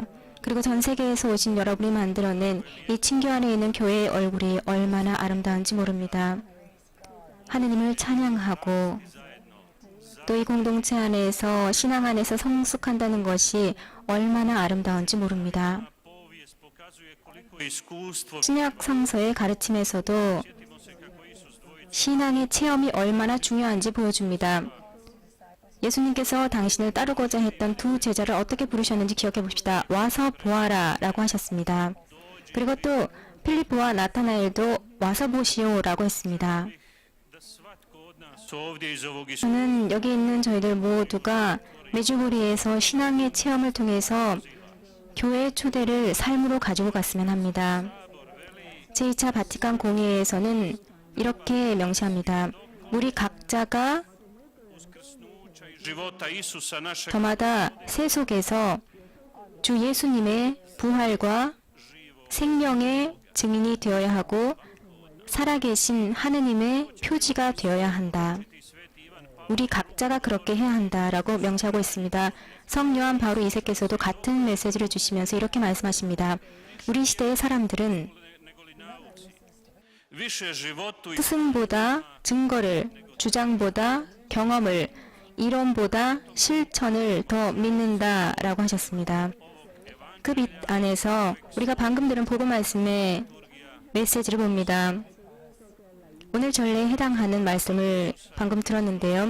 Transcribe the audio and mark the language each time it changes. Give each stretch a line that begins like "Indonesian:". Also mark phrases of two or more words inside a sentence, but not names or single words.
Korean: 그리고 전 세계에서 오신 여러분이 만들어낸 이 친교 안에 있는 교회의 얼굴이 얼마나 아름다운지 모릅니다. 하느님을 찬양하고 또 이 공동체 안에서 신앙 안에서 성숙한다는 것이 얼마나 아름다운지 모릅니다.
Croatian: Povijest pokazuje koliko iskustvo
Korean: 신약 성서의 가르침에서도 신앙의 체험이 얼마나 중요한지 보여줍니다. 예수님께서 당신을 따르고자 했던 두 제자를 어떻게 부르셨는지 기억해 봅시다. 와서 보아라 라고 하셨습니다. 그리고 또 필리포와 나타나엘도 와서 보시오 라고 했습니다.
Croatian: da svatko od nas ovdje iz ovog
Korean: 저는 여기 있는 저희들 모두가 메주고리에서 신앙의 체험을 통해서 교회의 초대를 삶으로 가지고 갔으면 합니다. 제2차 바티칸 공회에서는 이렇게 명시합니다. 우리 각자가
Croatian: uskrsnuća i života Isusa našeg
Korean: 저마다 세속에서 주 예수님의 부활과 생명의 증인이 되어야 하고 살아계신 하느님의 표지가 되어야 한다. 우리 각자가 그렇게 해야 한다라고 명시하고 있습니다. 성요한 바오로 2세께서도 같은 메시지를 주시면서 이렇게 말씀하십니다. 우리 시대의 사람들은
Croatian: više životu i
Korean: 스승보다 증거를, 주장보다 경험을, 이론보다 실천을 더 믿는다라고 하셨습니다. 그 빛 안에서 우리가 방금 들은 복음 말씀의 메시지를 봅니다. 오늘 전례에 해당하는 말씀을 방금 들었는데요.